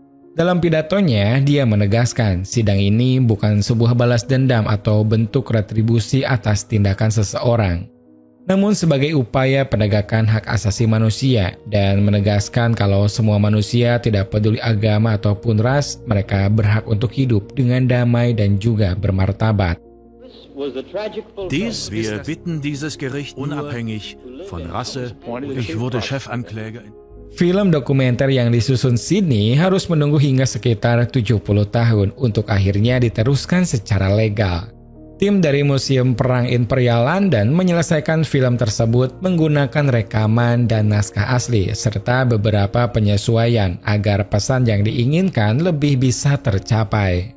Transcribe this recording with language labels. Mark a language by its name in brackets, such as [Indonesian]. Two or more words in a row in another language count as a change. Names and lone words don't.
[Indonesian] Dalam pidatonya, dia menegaskan sidang ini bukan sebuah balas dendam atau bentuk retribusi atas tindakan seseorang. namun sebagai upaya penegakan hak asasi manusia dan menegaskan kalau semua manusia tidak peduli agama ataupun ras, mereka berhak untuk hidup dengan damai dan juga bermartabat. [German] Wir bitten dieses Gericht unabhängig von Rasse. Ich wurde Chefankläger. [Indonesian] Film dokumenter yang disusun Sydney harus menunggu hingga sekitar 70 tahun untuk akhirnya diteruskan secara legal. Tim dari Museum Perang Imperial London menyelesaikan film tersebut menggunakan rekaman dan naskah asli serta beberapa penyesuaian agar pesan yang diinginkan lebih bisa tercapai.